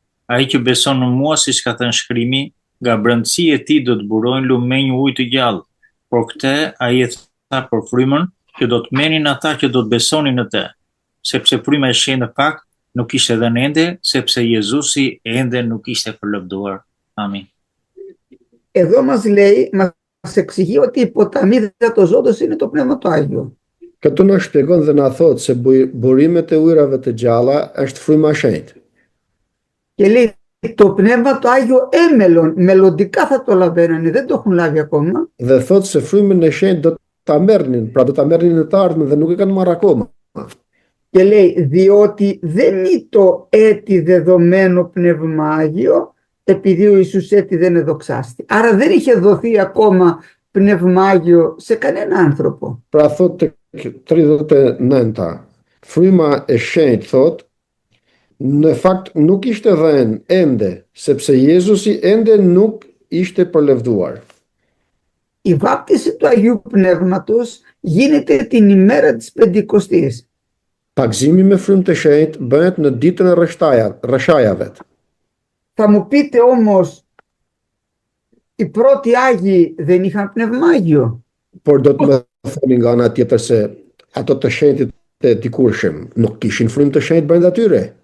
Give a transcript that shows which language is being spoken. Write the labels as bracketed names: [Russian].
[Albanian] Ai që beson në mua, siç ka thënë shkrimi, nga brendësia e tij do të burojnë lumenj ujë të gjallë. Por këtë ai e tha për frymën që do të merrnin ata që do të besonin në të, sepse fryma e shenjtë në fakt nuk ishte dhënë ende, sepse Jezusi ende nuk ishte përlëvduar. Amin. [Greek] Εδώ μας μας εξηγεί ότι η ποταμίδα του Ζώντος είναι το Πνεύμα του Άγιο. [Albanian] Këtu na shpjegon dhe na thot se burimet e ujrave të gjalla është fryma e shenjtë. [Greek] Και λέει το Πνεύμα του Άγιο έμελον, μελλοντικά θα το λαβαίνανε, δεν το έχουν λάβει ακόμα. [Albanian] Dhe thot se frymën e shenjtë do ta merrnin, pra do ta merrnin në të ardhmen dhe nuk e kanë marrë akoma. [Greek] Και λέει διότι δεν είναι το έτη δεδομένο Πνεύμα Άγιο, επειδή ο Ιησούς έτη δεν εδοξάστη. Άρα δεν είχε δοθεί ακόμα Πνεύμα Άγιο σε κανένα άνθρωπο. [Albanian] Pra thot tek 39-ta, fryma e shenjtë thot, në fakt nuk ishte dhënë ende, sepse Jezusi ende nuk ishte përlevduar. [Greek] Η βάπτιση του Αγίου Πνεύματος γίνεται την ημέρα της Πεντηκοστής. [Albanian] Pagzimi me frymë të shenjtë bëhet në ditën e rreshajave. [Greek] Θα μου πείτε όμως, οι πρώτοι Άγιοι δεν είχαν Πνεύμα Άγιο. [Albanian] Por do të më thoni nga ana tjetër se ato të shenjtit të dikurshëm nuk kishin frymë të shenjtë brenda tyre.